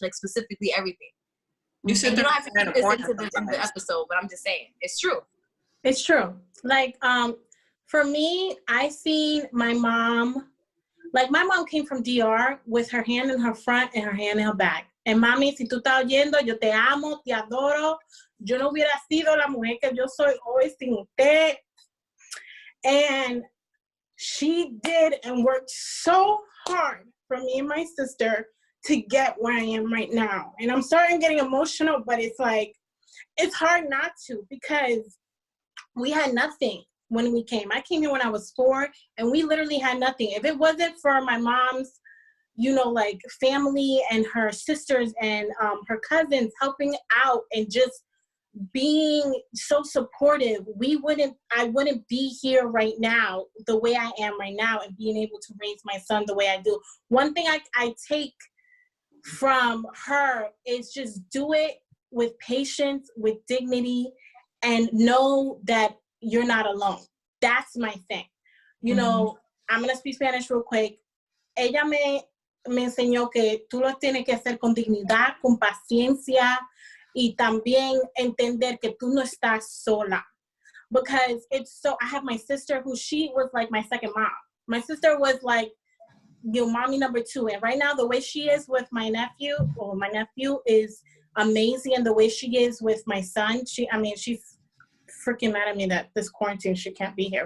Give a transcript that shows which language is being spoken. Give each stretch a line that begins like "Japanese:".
English: Like, specifically everything. You don't have to keep this into the episode, but I'm just saying, it's true. It's true. Like, for me, I seen my mom, like my mom came from DR with her hand in her front and her hand in her back.
Spanish: And mami, si tú estás oyendo, yo te amo, te adoro. Yo no hubiera sido la mujer que yo soy hoy sin usted.
English: And she did and worked so hard for me and my sister to get where I am right now. And I'm starting getting emotional, but it's like, it's hard not to, because we had nothing when we came. I came here when I was 4, and we literally had nothing. If it wasn't for my mom's, like family and her sisters and her cousins helping out and just being so supportive, I wouldn't be here right now the way I am right now and being able to raise my son the way I do. One thing I take from her is just do it with patience, with dignity, and know that you're not alone. That's my thing. I'm going to speak Spanish real quick.
Spanish: Ella me enseñó que tú lo tienes que hacer con dignidad, con paciencia, y también entender que tú no estás sola.
English: Because I have my sister who she was like my second mom. My sister was like, mommy number 2. And right now, the way she is with my nephew is amazing. And the way she is with my son, she's freaking mad at me that this quarantine she can't be here.